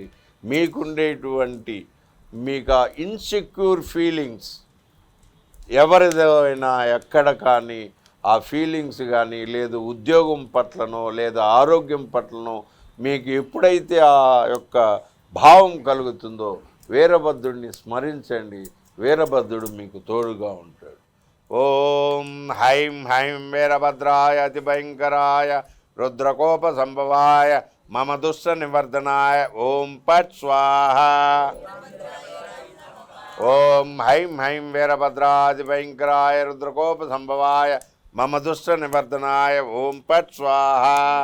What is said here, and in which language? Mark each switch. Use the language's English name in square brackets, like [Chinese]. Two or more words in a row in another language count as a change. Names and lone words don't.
[Telugu] మీకుండేటువంటి మీకు ఆ ఇన్సెక్యూర్ ఫీలింగ్స్ ఎవరిదైనా ఎక్కడ కానీ ఆ ఫీలింగ్స్ కానీ లేదు ఉద్యోగం పట్లనో లేదా ఆరోగ్యం పట్లనో మీకు ఎప్పుడైతే ఆ యొక్క భావం కలుగుతుందో వీరభద్రుడిని స్మరించండి. వీరభద్రుడు మీకు తోడుగా ఉంటాడు. [Sanskrit] ఓం హైం హైం వీరభద్రాయ అతి భయంకరాయ रुद्रकोपसंभवाय मम दुष्टनिवर्धनाय ओम पट स्वाहा। ओम हैं हैं वीरभद्रादिभयंकराय रुद्रकोपसंभवाय मम दुष्टनिवर्धनाय ओम पट स्वाहा।